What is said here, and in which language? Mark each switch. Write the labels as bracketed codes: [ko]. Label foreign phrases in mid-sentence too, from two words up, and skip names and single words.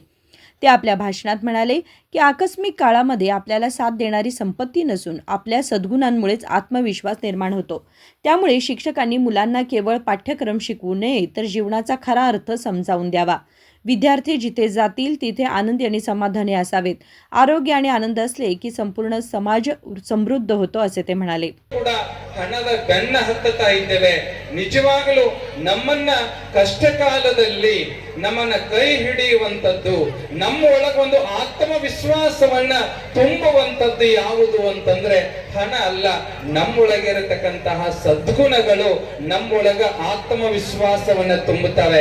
[mr] ते आपल्या भाषणात म्हणाले की आकस्मिक काळामध्ये आपल्याला साथ देणारी संपत्ती नसून आपल्या सद्गुणांमुळेच आत्मविश्वास निर्माण होतो। त्यामुळे शिक्षकांनी मुलांना केवळ पाठ्यक्रम शिकवू नये तर जीवनाचा खरा अर्थ समजावून द्यावा। विद्यार्थी जिथे जातील तिथे आनंदी आणि समाधानी असावेत। आरोग्य आणि आनंद असले की संपूर्ण समाज समृद्ध होतो असे ते म्हणाले। [kn] ಹಣದ ಬೆನ್ನ ಹತ್ತುತ್ತಾ ಇದ್ದೇವೆ। ನಿಜವಾಗಲೂ ನಮ್ಮನ್ನ ಕಷ್ಟಕಾಲದಲ್ಲಿ ನಮ್ಮನ್ನ ಕೈ ಹಿಡಿಯುವಂತದ್ದು, ನಮ್ಮ ಒಳಗೊಂದು ಆತ್ಮವಿಶ್ವಾಸವನ್ನ ತುಂಬುವಂತದ್ದು ಯಾವುದು ಅಂತಂದ್ರೆ ಹಣ ಅಲ್ಲ, ನಮ್ಮೊಳಗಿರತಕ್ಕಂತಹ ಸದ್ಗುಣಗಳು ನಮ್ಮೊಳಗ ಆತ್ಮವಿಶ್ವಾಸವನ್ನ ತುಂಬುತ್ತವೆ।